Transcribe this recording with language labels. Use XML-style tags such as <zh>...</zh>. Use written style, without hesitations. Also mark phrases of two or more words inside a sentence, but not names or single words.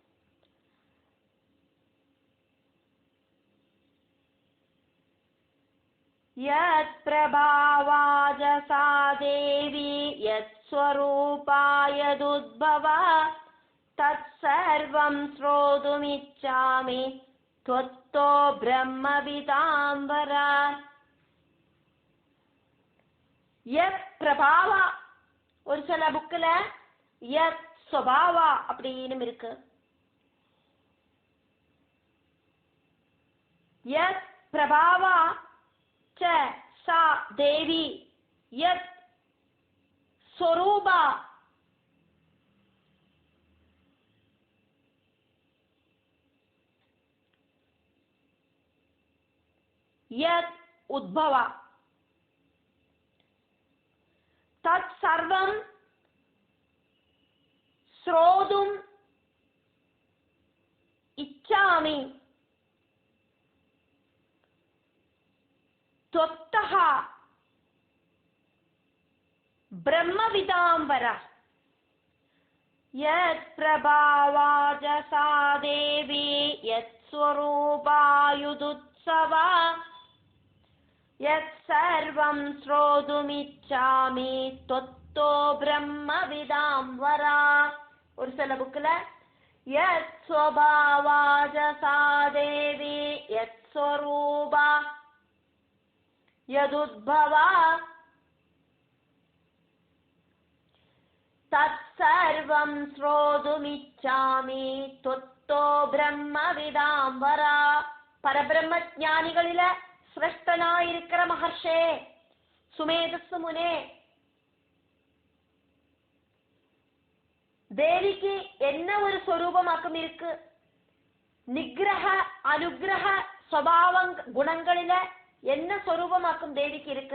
<sa>यत् प्रभावाजसा देवी यत् स्वरूपायदुत्भवा तत् सर्वं श्रोतुमिच्छामि त्वत्तो ब्रह्मविदाम्बरा. यत् प्रभावा</sa> <ta>ஒரு சில புக்ல</ta> <sa>यत् स्वभावा</sa> <ta>அப்படின்னு இருக்கு.</ta> <sa>यत् प्रभावा च सा देवी यत् स्वरूपा यत् उद्भवा तत् सर्वं श्रोतुम् इच्छामि त्वत्तः ब्रह्मविदाम्बरा. यत् प्रभावाजसा देवी यत् स्वरूपायुदुत्सवा यत् सर्वं श्रोतुमिच्छामि त्वत्तो ब्रह्मविदाम्बरा.</sa> <ta>ஒரு சில புக்ல</ta> <sa>यत् स्वभावाजसा देवी यत् स्वरूपा यदुद्भवा तत्सर्वं श्रोतुमिच्छामि त्वत्तो ब्रह्मविदाम्बरा.</sa> <ta>பரபிரம்மஞானிகளில சிரேஷ்டனாயிருக்கிற மகர்ஷே சுமேதஸ் முனே, தேவிக்கு என்ன ஒரு சொரூபமாக்கம் இருக்கு? நிகிரக அனுகிரக ஸ்வபாவ குணங்களில என்ன சொரூபமாக்கும் தேவிக்கு இருக்கு?</ta>